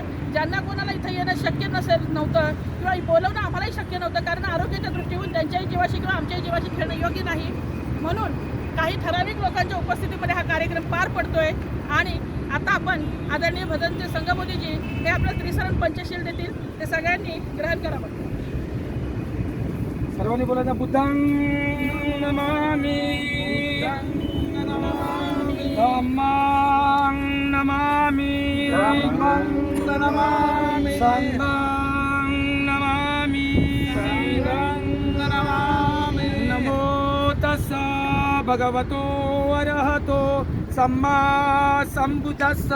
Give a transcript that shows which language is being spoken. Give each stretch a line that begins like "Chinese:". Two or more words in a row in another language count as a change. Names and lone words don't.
Marathi: ज्यांना कोणाला इथं येणं शक्य नव्हतं किंवा बोलवणं आम्हालाही शक्य नव्हतं, कारण आरोग्याच्या दृष्टीतून त्यांच्याही जीवाशी किंवा आमच्याही जीवाशी खेळणं योग्य नाही. म्हणून काही ठराविक लोकांच्या उपस्थितीमध्ये हा कार्यक्रम पार पडतोय. आणि आता आपण आदरणीय भजनचे संघमोदीजी हे आपलं त्रिसरण पंचशील देतील. ते सगळ्यांनी ग्रहण करावं. सर्वांनी बोलायचं.
Pali: बुद्धां नमामि, धम्मां नमामि, संघं नमामि, नमो तस्सा भगवतो अरहतो सम्मा सम्बुद्धस्सा.